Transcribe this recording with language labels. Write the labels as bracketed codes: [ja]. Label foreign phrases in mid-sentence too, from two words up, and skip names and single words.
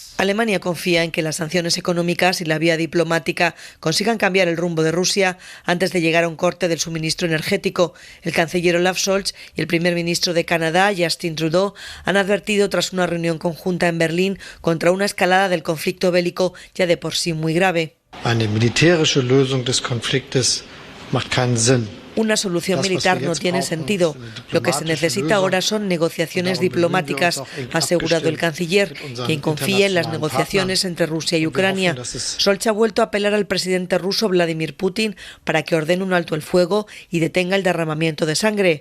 [es] Alemania confía en que las sanciones económicas y la vía diplomática consigan cambiar el rumbo de Rusia antes de llegar a un corte del suministro energético. El canciller Olaf Scholz y el primer ministro de Canadá, Justin Trudeau, han advertido tras una reunión conjunta en Berlín contra una escalada del conflicto bélico ya de por sí muy grave. [de] Eine militärische Lösung des Konfliktes macht keinen Sinn. [es] Una solución militar no tiene sentido. Lo que se necesita ahora son negociaciones diplomáticas, ha asegurado el canciller, quien confía en las negociaciones entre Rusia y Ucrania. Scholz ha vuelto a apelar al presidente ruso Vladimir Putin para que ordene un alto el fuego y detenga el derramamiento de sangre.